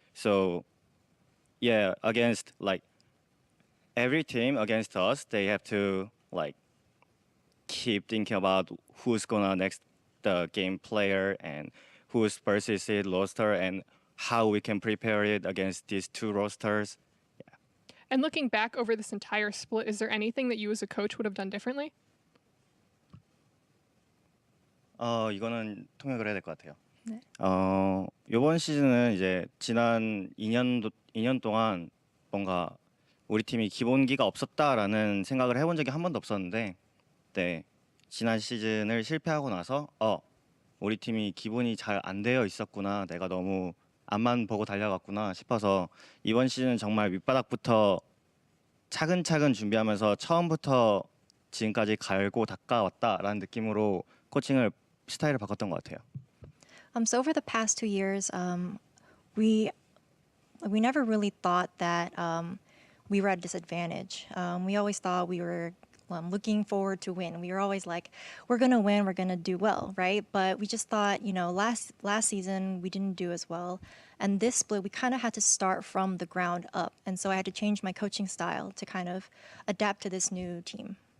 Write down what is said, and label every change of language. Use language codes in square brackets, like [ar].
[en] So yeah, against like every team against us, they have to like keep thinking about who's gonna next the game player and who's versus it roster and how we can prepare it against these 2 rosters. And looking back over this entire split, is there anything that you as a coach would have done differently? [ko] 이거는 통역을 해야 될 것 같아요. 네. 이번 시즌은 이제 지난 2년 동안 뭔가 우리 팀이 기본기가 없었다라는 생각을 해본 적이 한 번도 없었는데, 네, 지난 시즌을 실패하고 나서 우리 팀이 기본이 잘 안 되어 있었구나, 내가 너무 앞만 보고 달려갔구나 싶어서 이번 시즌은 정말 밑바닥부터 차근차근 준비하면서 처음부터 지금까지 갈고 닦아왔다라는 느낌으로 코칭을 스타일을 바꿨던 것 같아요. [en] So over the past 2 years, we never really thought that we were at a disadvantage. We always thought we were looking forward to win. We were always like, we're gonna win, we're gonna do well, right? But we just thought, last season we didn't do as well, and this split we kind of had to start from the ground up, and so I had to change my coaching style to kind of adapt to this new team.